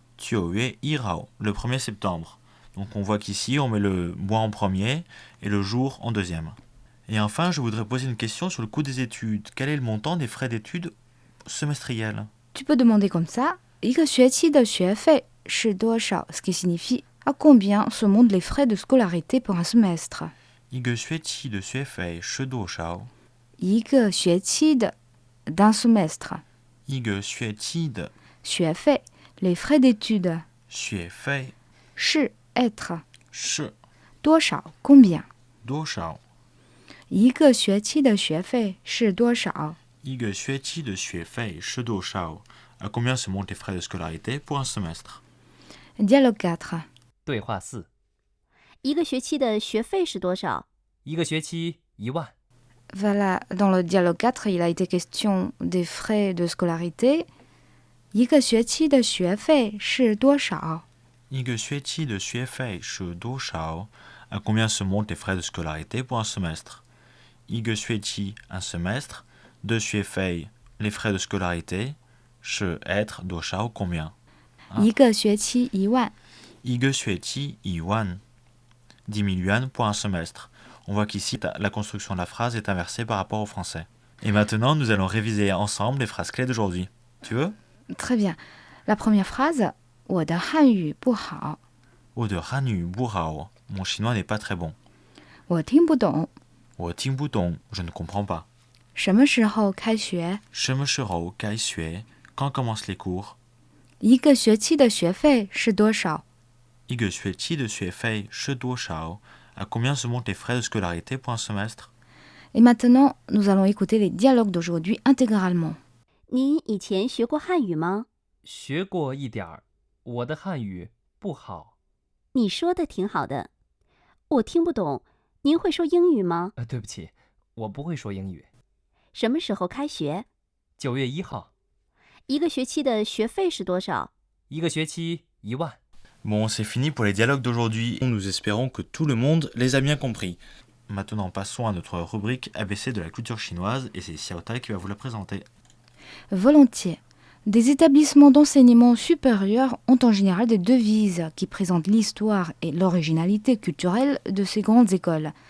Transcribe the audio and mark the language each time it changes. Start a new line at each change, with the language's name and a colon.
Chinese: 9月1号,
French: le 1er septembre. Donc on voit qu'ici on met le mois en premier et le jour en deuxième. Et enfin, je voudrais poser une question sur le coût des études. Quel est le montant des frais d'études semestriels? Tu peux demander comme ça.
Chinese: 一个学期的学费是多少
French: Ce qui signifie à combien se montent les frais de scolarité pour un semestre.
Chinese: 一个学期的学费是多少？一个学期的
French: d'un semestre.
Chinese: 一个学期的
French: 学费 les frais d'études.
Chinese: 学费是 être. 是多少 combien. 多少？一个学期的学费是多少一个学期的学费是多少？
French: À combien se montent les frais de scolarité pour un semestre? Dialogue 4.
Chinese: 对话4，一个学期的学费是多少？一个学期1万，
French: Voilà, dans le dialogue 4, il a été question des frais de scolarité.
Chinese: 一个学期的学费是多少一个学期的学费是多少？
French: À combien se montent les frais de scolarité pour un semestre?
Chinese: 一个学期
French: un semestre, de 学费 les frais de scolarité, 是 être 多少 combien?
Chinese: 一个学期1万一个学期1万
French: 10 000 yuan pour un semestre. On voit qu'ici, la construction de la phrase est inversée par rapport au français. Et maintenant, nous allons réviser ensemble les phrases clés d'aujourd'hui. Tu veux? Très bien. La première phrase,
Chinese: 我的汉语不好我的汉语不好
French: Mon chinois n'est pas très bon.
Chinese: 我听不懂我听不懂
French: Je ne comprends pas.
Chinese: 什么时候开学什么时候开学
French: Quand commencent les cours?
Chinese: 一个学期的学费是多少一个学期的学费是多少
French: À combien se montent les frais de scolarité pour un semestre? Et maintenant, nous allons écouter les dialogues d'aujourd'hui intégralement.
Chinese: 您以前学过汉语吗？学过一点儿，我的汉语不好。你说的挺好的，我听不懂。您会说英语吗？对不起，我不会说英语。什么时候开学 9月1号，一个学期的学费是多少？一个学期1万。
French: Bon, c'est fini pour les dialogues d'aujourd'hui. Nous espérons que tout le monde les a bien compris. Maintenant, passons à notre rubrique ABC de la culture chinoise et c'est Xiao Tai qui va vous la présenter. Volontiers. Des établissements d'enseignement supérieur ont en général des devises qui présentent l'histoire et l'originalité culturelle de ces grandes écoles.